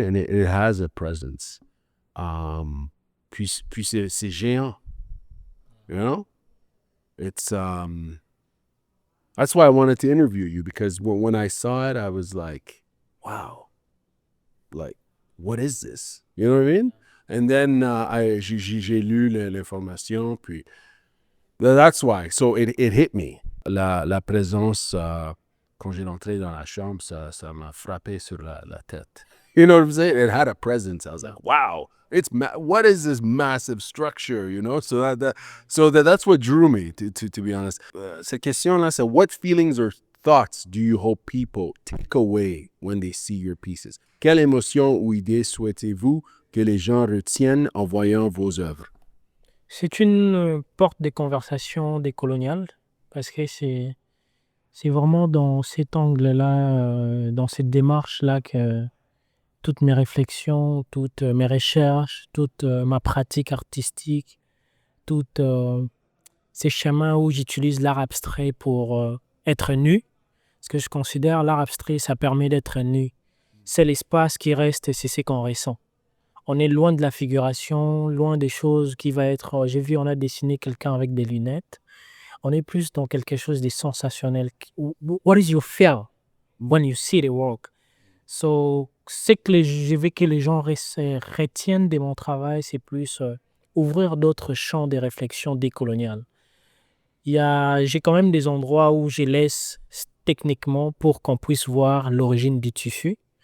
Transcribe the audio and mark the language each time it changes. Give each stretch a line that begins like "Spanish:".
English: And it has a presence.
French: Puis c'est géant,
English: It's, that's why I wanted to interview you, because when I saw it, I was like, wow, like, what is this? You know what I mean? And then
French: j'ai lu l'information, puis
English: that's why. So it hit me.
French: La présence, quand j'ai entré dans la chambre, ça m'a frappé sur la tête.
English: You know what I'm saying? It had a presence. I was like, wow, what is this massive structure, So that's what drew me, to be honest.
French: Cette question-là, c'est
English: what feelings or thoughts do you hope people take away when they see your pieces?
French: Quelle émotion ou idée souhaitez-vous que les gens retiennent en voyant vos œuvres? C'est une porte des conversations décoloniales parce que c'est vraiment dans cet angle-là, dans cette démarche-là que toutes mes réflexions, toutes mes recherches, toute ma pratique artistique, tous ces chemins où j'utilise l'art abstrait pour être nu. Parce que je considère l'art abstrait, ça permet d'être nu. C'est l'espace qui reste et c'est ce qu'on ressent. On est loin de la figuration, loin des choses qui va être... J'ai vu, on a dessiné quelqu'un avec des lunettes. On est plus dans quelque chose de sensationnel.
English: What is your feel when you see the work?
French: So, c'est que je veux que les gens retiennent de mon travail, c'est plus ouvrir d'autres champs de réflexion décoloniale. J'ai quand même des endroits où je laisse techniquement pour qu'on puisse voir l'origine du tissu.